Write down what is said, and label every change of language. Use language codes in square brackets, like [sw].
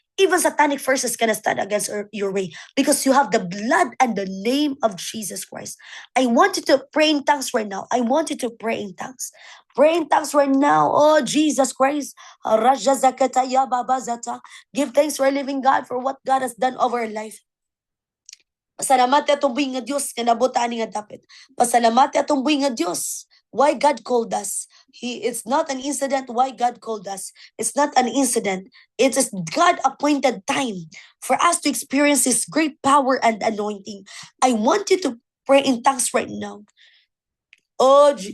[en] Even satanic forces cannot stand against your way, because you have the blood and the name of Jesus Christ. I want you to pray in tongues right now. I want you to pray in tongues. Pray in tongues right now. Oh, Jesus Christ. Give thanks to our living God for what God has done over our life. [ceb] Pasalamat atong buhi nga Dios nga nabutaan nga dapit. Pasalamat atong buhi nga Dios. [en] Why God called us. It's not an incident why God called us. It's not an incident. It is God appointed time for us to experience His great power and anointing. I want you to pray in tongues right now. Oh,